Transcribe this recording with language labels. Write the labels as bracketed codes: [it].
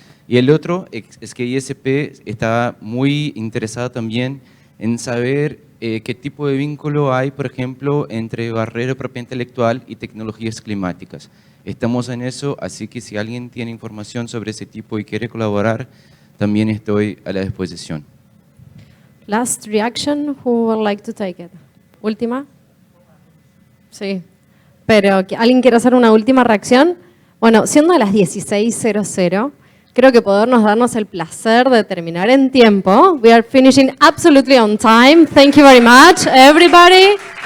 [es] Y el otro es que ISP está muy interesada también en saber qué tipo de vínculo hay, por ejemplo, entre barrera de propiedad intelectual y tecnologías climáticas. Estamos en eso, así que si alguien tiene información sobre ese tipo y quiere colaborar, también estoy a la disposición. [en] Last reaction, who would like to take it? [es] Última. Sí. Pero, ¿alguien quiere hacer una última reacción? Bueno, siendo las 16:00, creo que podernos darnos el placer de terminar en tiempo. [en] We are finishing absolutely on time. Thank you very much, everybody.